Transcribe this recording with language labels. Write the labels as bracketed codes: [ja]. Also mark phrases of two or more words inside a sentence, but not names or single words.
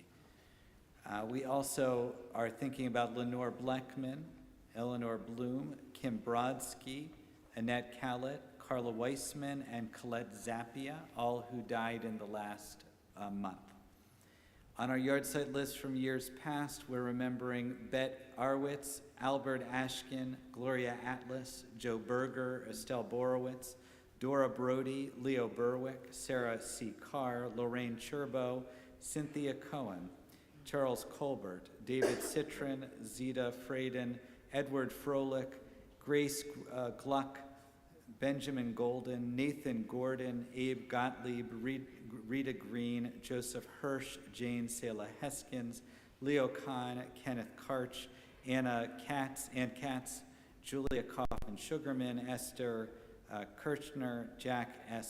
[en] We also are thinking about Lenore Bleckman, Eleanor Bloom, Kim Brodsky, Annette Callett, Carla Weissman, and Colette Zappia, all who died in the last month. On our yard site list from years past, we're remembering Bet Arwitz, Albert Ashkin, Gloria Atlas, Joe Berger, Estelle Borowitz, Dora Brody, Leo Berwick, Sarah C. Carr, Lorraine Cherbo, Cynthia Cohen, Charles Colbert, David Citron, Zita Frayden, Edward Froelich, Grace Gluck, Benjamin Golden, Nathan Gordon, Abe Gottlieb, Rita Green, Joseph Hirsch, Jane Sela Heskins, Leo Kahn, Kenneth Karch, Ann Katz, Julia Coffin Sugarman, Esther Kirchner, Jack S.